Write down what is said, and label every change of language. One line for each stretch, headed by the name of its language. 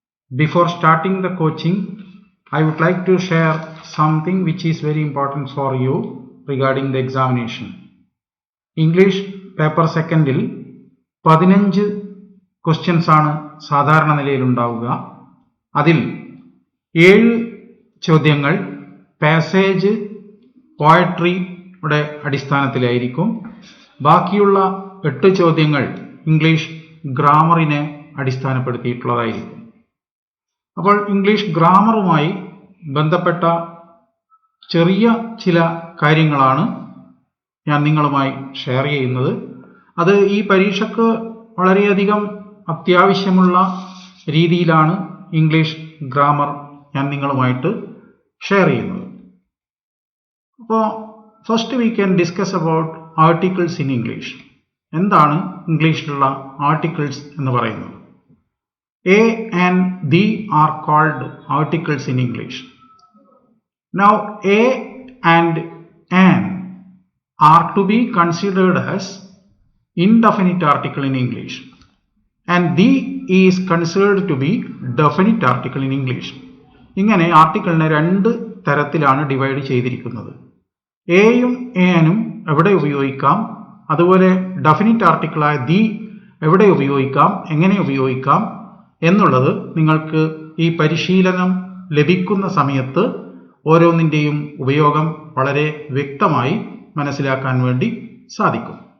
English: Before starting the coaching, I would like to share something which is very important for you regarding the examination. English paper
Malayalam: secondil 15 questions ആണ് സാധാരണ നിലയിൽ ഉണ്ടാവുക. അതിൽ 7 ചോദ്യങ്ങൾ passage പോയട്രിയുടെ അടിസ്ഥാനത്തിലായിരിക്കും. ബാക്കിയുള്ള 8 ചോദ്യങ്ങൾ ഇംഗ്ലീഷ് ഗ്രാമറിനെ അടിസ്ഥാനപ്പെടുത്തിയിട്ടുള്ളതായിരിക്കും. അപ്പോൾ ഇംഗ്ലീഷ് ഗ്രാമറുമായി ബന്ധപ്പെട്ട ചെറിയ ചില കാര്യങ്ങളാണ് ഞാൻ നിങ്ങളുമായി ഷെയർ ചെയ്യുന്നത്. അത് ഈ പരീക്ഷയ്ക്ക് വളരെയധികം അത്യാവശ്യമുള്ള രീതിയിലാണ് ഇംഗ്ലീഷ് ഗ്രാമർ ഞാൻ നിങ്ങളുമായിട്ട് ഷെയർ ചെയ്യുന്നത്.
English: അപ്പോൾ first we can discuss about articles in English.
Malayalam: എന്താണ് ഇംഗ്ലീഷിലുള്ള ആർട്ടിക്കിൾസ് എന്ന് പറയുന്നത്?
English: A and the are called articles in English. Now a and an are to be considered as indefinite article in English, and the is considered to be definite article in English.
Malayalam: ഇങ്ങനെ ആർട്ടിക്കിളിനെ 2 തരത്തിലാണ് divide ചെയ്തിരിക്കുന്നത്. എയും എനും എവിടെ ഉപയോഗിക്കാം, അതുപോലെ definite ആർട്ടിക്കിളായ the എവിടെ ഉപയോഗിക്കാം, എങ്ങനെ ഉപയോഗിക്കാം എന്നുള്ളത് നിങ്ങൾക്ക് ഈ പരിശീലനം ലഭിക്കുന്ന സമയത്ത് ഓരോന്നിൻ്റെയും ഉപയോഗം വളരെ വ്യക്തമായി മനസ്സിലാക്കാൻ വേണ്ടി സാധിക്കും.